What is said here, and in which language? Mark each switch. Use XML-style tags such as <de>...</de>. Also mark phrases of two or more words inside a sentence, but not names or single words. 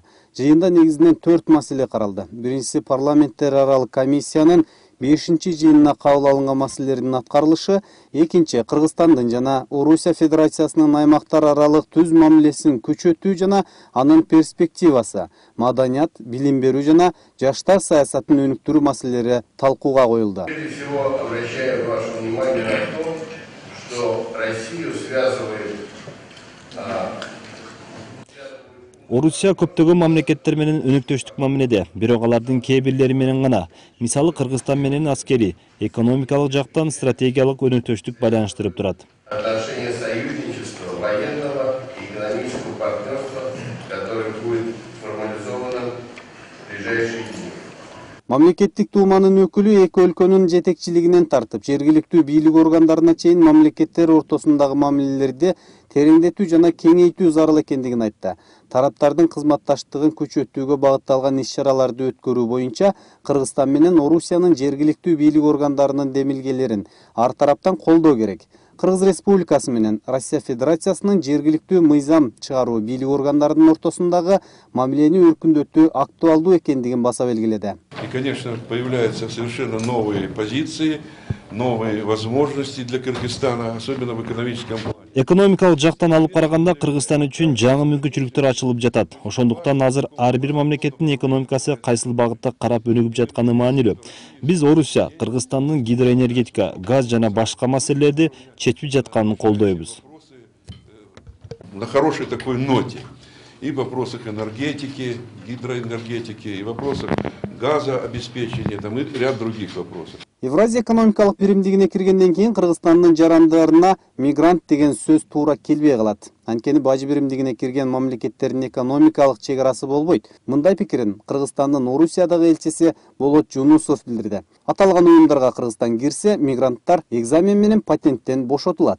<ky>Жыйында негизинен 4 маселе каралды. Биринчиси парламенттер аралык комиссиянын 5-чи жыйынына кабыл алынган маселелердин аткарылышы, экинчи Кыргызстандын жана Орусия Федерациясынын аймактар аралык түз мамилесин күчөтүү жана анын перспективасы, маданият, билим берүү жана жаштар саясатын өнүктүрүү маселелери талкууга коюлду.</ky> <ru>Прежде всего, обращаю ваше внимание на то, что Россию связывает</ru> <ky>Орусия көптөгөн мамлекеттер менен өнүктүштүк мамиледе, бирок алардын кээ бирлери менен гана. Мисалы Кыргызстан менен аскери, экономикалык жактан стратегиялык өнүктүштүк байланыштырып турат.</ky> <ru>Отношения союзничества, военного и экономического партнерства, которое будет формализовано в ближайшие дни.</ru> <ky>Мамлекеттик дууманын өкүлү эки өлкөнүн жетекчилигинен тартып, жергиликтүү бийлик органдарына чейин мамлекеттер ортосундагы мамилелерди тереңдетүү жана кеңейтүү зарыл экендигин айтты. Тараптардын кызматташтыгын күчөтүүгө багытталган иш-чараларды өткөрүү боюнча Кыргызстан менен Орусиянын жергиликтүү бийлик органдарынын демилгелерин ар тараптан колдоо керек. Кыргыз Республикасы менен Россия Федерациясынын жергиликтүү мыйзам чыгаруу бийлик органдарынын ортосундагы мамилени өркүндөтүү актуалдуу экендигин баса белгиледи.</ky> <ru>И, конечно, появляются совершенно новые позиции, новые возможности для Кыргызстана, особенно в экономическом плане.</ru> <ky>Экономикалык жактан алып караганда Кыргызстан үчүн жаңы мүмкүнчүлүктөр ачылып жатат. Ошондуктан азыр ар бир мамлекеттин экономикасы кайсыл багытта карап өнүгүп жатканы маанилүү. Биз Орусия, Кыргызстандын гидроэнергетика, газ жана башка маселелерди чечип жатканын колдойбуз.</ky> <ru>На хорошей такой ноте. И в вопросах энергетики, гидроэнергетики, и в вопросах газообеспечения, там и ряд других вопросов.</ru> <ky>Евразия экономикалык биримдигине киргенден кийин Кыргызстандын жарандарына мигрант деген сөз туура келбей калат. Анткени бажы биримдигине кирген мамлекеттердин экономикалык чек арасы болбойт. Мындай пикирин Кыргызстандын Орусиядагы элчиси Болот Жунусов билдирди. Аталган уюмдарга Кыргызстан кирсе, мигранттар экзамен менен патенттен бошотулат.</ky>